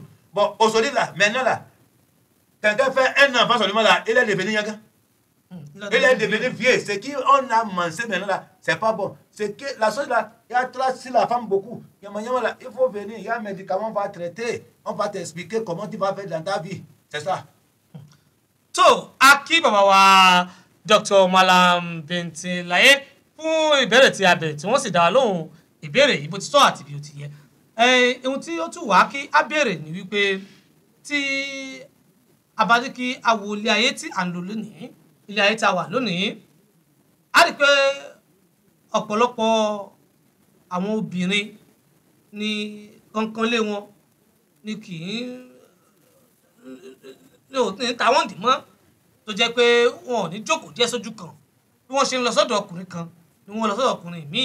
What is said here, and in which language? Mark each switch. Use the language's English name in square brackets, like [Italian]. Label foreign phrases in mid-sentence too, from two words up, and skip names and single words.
[French] Bon, aujourd'hui là, maintenant là, quelqu'un fait un enfant seulement là, il est devenu yaga. Il est devenu vieux. Ce qu'on a mangé maintenant là, c'est pas bon. C'est que la chose là, il y a traité la femme beaucoup. Il faut venir, il y a un médicament, on va traiter. On va t'expliquer comment tu vas faire dans ta vie. C'est ça. [Yoruba] So, aki bàbá wa Dr. Mallam Binti Laye fún ìbéèrè tí a béèrè tí wọ́n sì dá wa lóhùn ìbéèrè yìí bó ti tọ́ àti bí ó ti yẹ. Ohun tí ó tún wá kí a béèrè ni wípé tí a bá ní kí a wo ilé ayé tí à ń lò lónìí, ilé ayé tí a wà lónìí, a rí pé ọ̀pọ̀lọpọ̀ àwọn obìnrin ní kankanlé wọn ni kì í ní tàwọn dì mọ́ tó jẹ́ pé wọn ò ní jókòó díẹ̀ sójú kan bí wọ́n ṣe ń lọ sọ́dọ̀ ọkùnrin kan ni wọ́n lọ sọ́dọ̀ ọkùnrin míì.